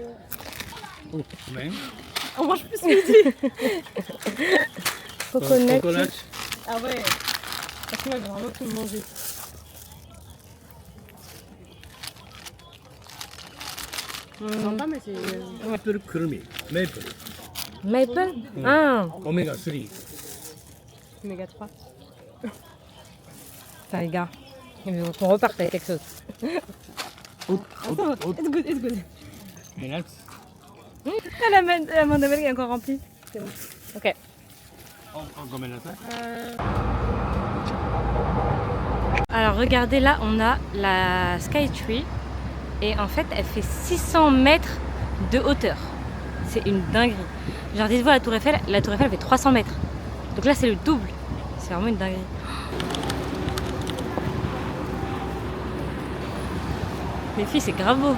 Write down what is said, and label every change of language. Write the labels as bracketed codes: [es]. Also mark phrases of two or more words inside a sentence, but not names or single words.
[fr] On mange plus midi. Coconut. Ah ouais. Parce que moi, j'ai vraiment tout mangé. Non, pas, mais c'est. [ja] メープルくるみメープル [fr] Maple. Ah, [ja] オメガ3 [fr] Oméga 3. putain les gars. Il veut qu'on reparte avec quelque chose. [en] It's good, it's good. [ja] えナッツ [fr] Ah, la main d'Amel est encore remplie. C'est bon. Ok. [ja] ごめんなさい [fr] Alors regardez là, on a la Skytree. Et en fait, elle fait 600 mètres de hauteur. C'est une dinguerie. Genre, dites-vous, la Tour Eiffel fait 300 mètres. Donc là, c'est le double. C'est vraiment une dinguerie. Les filles, c'est grave beau.